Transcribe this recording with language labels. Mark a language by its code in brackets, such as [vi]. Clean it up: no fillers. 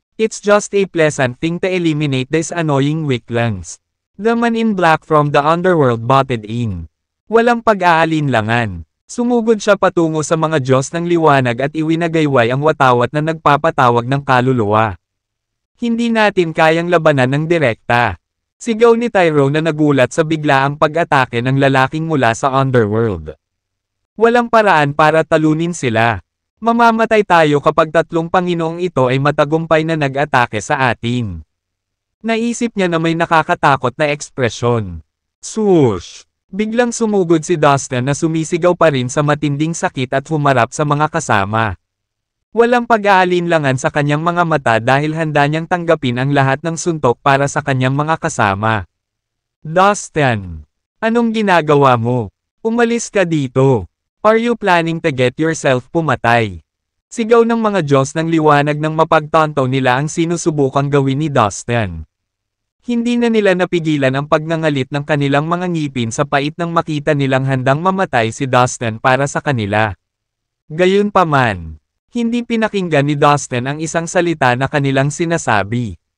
[en] It's just a pleasant thing to eliminate these annoying weaklings. The man in black from the underworld butted in. [tl] Walang pag-aalinlangan. Sumugod siya patungo sa mga Diyos ng liwanag at iwinagayway ang watawat na nagpapatawag ng kaluluwa. Hindi natin kayang labanan ng direkta. Sigaw ni Tyrone na nagulat sa biglaang pag-atake ng lalaking mula sa underworld. Walang paraan para talunin sila. Mamamatay tayo kapag tatlong Panginoong ito ay matagumpay na nag-atake sa atin. Naisip niya na may nakakatakot na ekspresyon. Swoosh! Biglang sumugod si Dustin na sumisigaw pa rin sa matinding sakit at humarap sa mga kasama. Walang pag-aalinlangan sa kanyang mga mata dahil handa niyang tanggapin ang lahat ng suntok para sa kanyang mga kasama. Dustin! Anong ginagawa mo? Umalis ka dito! [en] Are you planning to get yourself [tl] pumatay? Sigaw ng mga Diyos ng liwanag nang mapagtanto nila ang sinusubukang gawin ni Dustin. Hindi na nila napigilan ang pagngangalit ng kanilang mga ngipin sa pait nang makita nilang handang mamatay si Dustin para sa kanila. Gayunpaman, hindi pinakinggan ni Dustin ang isang salita na kanilang sinasabi.